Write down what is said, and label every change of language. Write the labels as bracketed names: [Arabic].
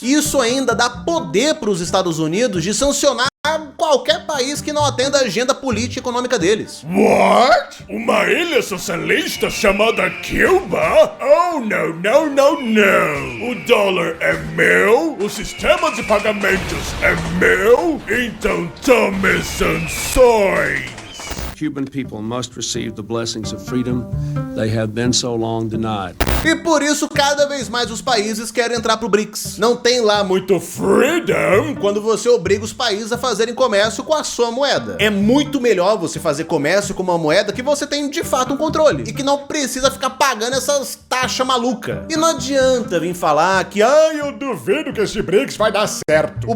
[Portuguese] Isso ainda dá poder para os Estados Unidos de sancionar qualquer país que não atenda a agenda política e econômica deles. [English] What? [Portuguese] Uma ilha socialista chamada Cuba? Oh, não, não, não, não. O dólar é meu, o sistema de pagamentos é meu, então tome sanções. [English] Cuban people must receive the blessings of freedom they have been so long denied. [Portuguese] E por isso, cada vez mais os países querem entrar pro BRICS. Não tem lá muito freedom quando você obriga os países a fazerem comércio com a sua moeda. É muito melhor você fazer comércio com uma moeda que você tem de fato um controle e que não precisa ficar pagando essas taxas malucas. E não adianta vir falar que eu duvido que esse BRICS vai dar certo.